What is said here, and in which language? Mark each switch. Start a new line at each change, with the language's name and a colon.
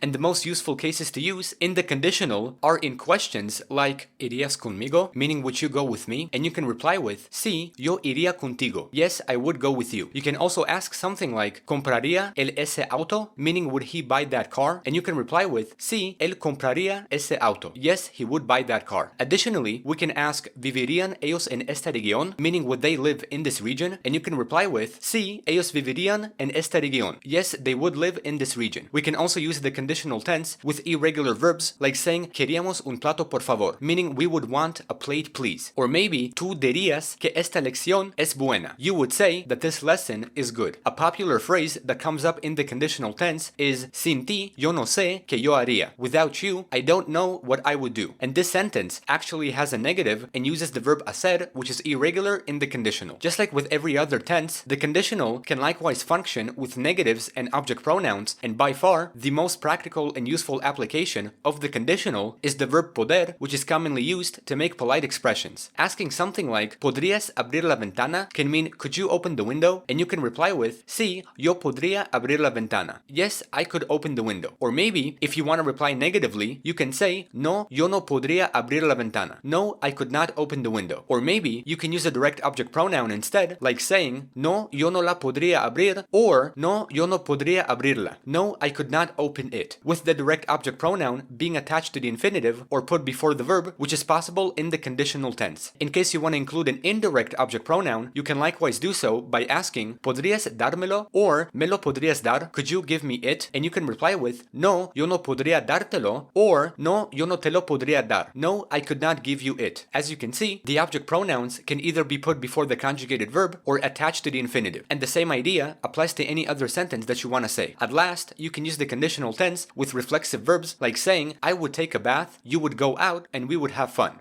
English: And the most useful cases to use in the conditional are in questions like
Spanish: irías conmigo,
English: meaning would you go with me, and you can reply with
Spanish: sí, yo iría contigo.
English: Yes, I would go with you. You can also ask something like
Spanish: compraría él ese auto,
English: meaning would he buy that car, and you can reply with
Spanish: sí, él compraría ese auto.
English: Yes, he would buy that car. Additionally, we can ask
Spanish: ¿vivirían ellos en esta región?
English: Meaning would they live in this region? And you can reply with
Spanish: sí, ellos vivirían en esta región.
English: Yes, they would live in this region. We can also use the conditional tense with irregular verbs like saying
Spanish: queríamos un plato por favor,
English: meaning we would want a plate please. Or maybe
Spanish: tú dirías que esta lección es buena.
English: You would say that this lesson is good. A popular phrase that comes up in the conditional tense is
Spanish: sin ti yo no sé qué yo haría.
English: Without you, I don't know what I would do. And this sentence actually has a negative and uses the verb hacer, which is irregular in the conditional. Just like with every other tense, the conditional can likewise function with negatives and object pronouns, and by far, the most practical and useful application of the conditional is the verb poder, which is commonly used to make polite expressions. Asking something like
Spanish: ¿podrías abrir la ventana?
English: Can mean could you open the window? And you can reply with
Spanish: sí, yo podría abrir la ventana.
English: Yes, I could open the window. Or maybe, if you want to reply negatively, you can say
Spanish: no, yo no podría abrir la ventana.
English: No, I could not open the window. Or maybe, you can use a direct object pronoun instead, like saying
Spanish: no, yo no la podría abrir,
English: or
Spanish: no, yo no podría abrirla.
English: No, I could not open it. With the direct object pronoun being attached to the infinitive or put before the verb, which is possible in the conditional tense. In case you want to include an indirect object pronoun, you can likewise do so by asking
Spanish: ¿podrías dármelo?
English: Or
Spanish: ¿me lo podrías dar?
English: Could you give me it? And you can reply with
Spanish: no, yo no podría dártelo, or no, yo no te lo podría dar.
English: No, I could not give you it. As you can see, the object pronouns can either be put before the conjugated verb or attached to the infinitive. And the same idea applies to any other sentence that you want to say. At last, you can use the conditional tense with reflexive verbs like saying I would take a bath, you would go out, and we would have fun.